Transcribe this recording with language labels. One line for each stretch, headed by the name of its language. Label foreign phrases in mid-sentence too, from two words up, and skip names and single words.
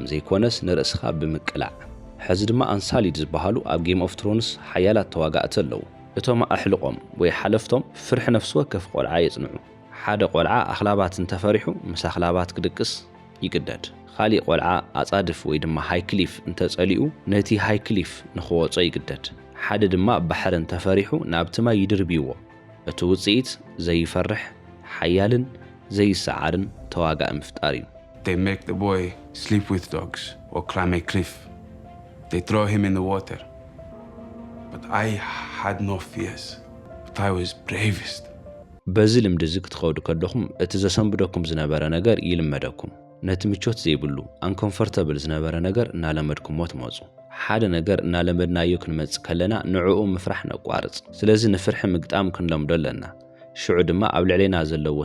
Tigrinya: ዘይኮነስ ንርእስኻ ብምቅላዕ ሕዚ ድማ ኣንሳሊድ ዝበሃሉ ኣብ ጌም ኦፍ ትሮንስ ሓያላት ተዋጋእቲ ኣለዉ እቶም ኣሕልቆም ወይ ሓለፍቶም ፍርሒ ነፍሲ ወከፍ ቆልዓ የጽንዑ ሓደ ቆልዓ ኣኽላባት እንተፈሪሑ ምስ ኣኽላባት ክድቅስ ይግደድ ካሊእ ቆልዓ ኣጻድፍ ወይ ድማ ሃይክሊፍ እንተጸሊኡ ነቲ ሃይክሊፍ ንኽወጾ ይግደድ ሓደ ድማ ባሕር እንተፈሪሑ ናብቲ ማይ ይድርብይዎ እቲ ውጽኢት ዘይፈርሕ ሓያልን ዘይሰዓርን ተዋጋእ ምፍጣር እዩ
English: They make the boy sleep with dogs or climb a cliff. They throw him in the water. But I had no fears. But I was bravest.
Tigrinya: በዚ ልምዲ እዚ ክትኸዱ ከለኹም እቲ ዘሰንብደኩም ዝነበረ ነገር ይልመደኩም ነቲ ምቾት ዘይብሉ አንኮምፎርታብል ዝነበረ ነገር እናለመድኩምዎ ትመፁ ሓደ ነገር እናለመድናዮ ክንመጽእ ከለና ንዕኡ ምፍራሕ ነቋርጽ ስለዚ ንፍርሒ ምግጣም ክንለምዶ ኣለና ሽዑ ድማ ኣብ ልዕሌና ዘለዎ